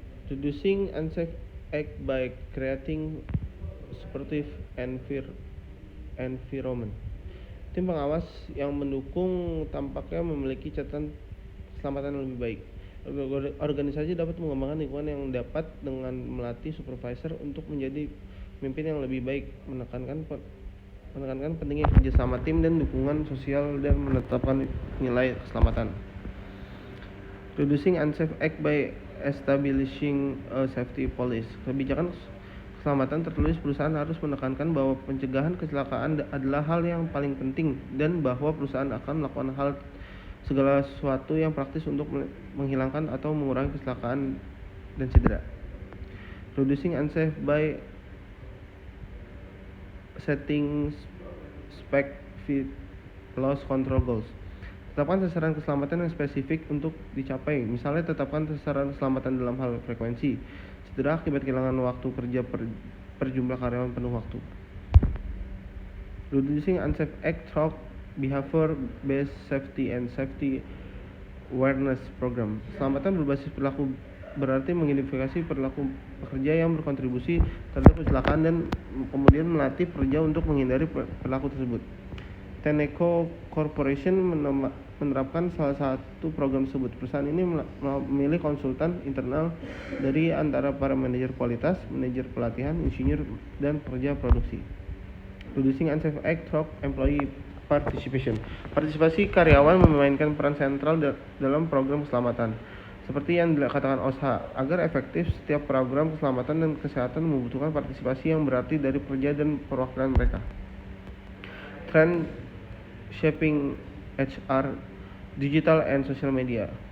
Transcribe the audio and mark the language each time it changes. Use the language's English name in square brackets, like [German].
[English] Reducing unsafe act by creating supportive environment. [Indonesian] Tim pengawas yang mendukung tampaknya memiliki catatan keselamatan yang lebih baik. Organisasi dapat mengembangkan lingkungan yang dapat dengan melatih supervisor untuk menjadi pemimpin yang lebih baik, menekankan pentingnya kerjasama tim dan dukungan sosial, dan menetapkan nilai keselamatan. [English] Reducing unsafe act by establishing a safety policy. [Indonesian] Kebijakan keselamatan tertulis perusahaan harus menekankan bahwa pencegahan kecelakaan adalah hal yang paling penting dan bahwa perusahaan akan melakukan segala sesuatu yang praktis untuk menghilangkan atau mengurangi kecelakaan dan cedera. [English] Reducing unsafe by setting specific loss control goals. [Indonesian] Tetapkan sasaran keselamatan yang spesifik untuk dicapai. Misalnya, tetapkan sasaran keselamatan dalam hal frekuensi cedera akibat kehilangan waktu kerja per jumlah karyawan penuh waktu. [English] Reducing unsafe act through Behavior Based Safety and Safety Awareness Program. [Indonesian] Keselamatan berbasis perilaku berarti mengidentifikasi perilaku pekerja yang berkontribusi terhadap kecelakaan dan kemudian melatih pekerja untuk menghindari perilaku tersebut. Tenneco Corporation menerapkan salah satu program tersebut. Perusahaan ini memilih konsultan internal dari antara para manajer kualitas, manajer pelatihan, insinyur, dan pekerja produksi. [English] Reducing Unsafe Act through Employee Participation. [Indonesian] Partisipasi karyawan memainkan peran sentral dalam program keselamatan. Seperti yang dikatakan OSHA, agar efektif setiap program keselamatan dan kesehatan membutuhkan partisipasi yang berarti dari pekerja dan perwakilan mereka. [English] Trend Shaping HR, Digital and Social Media.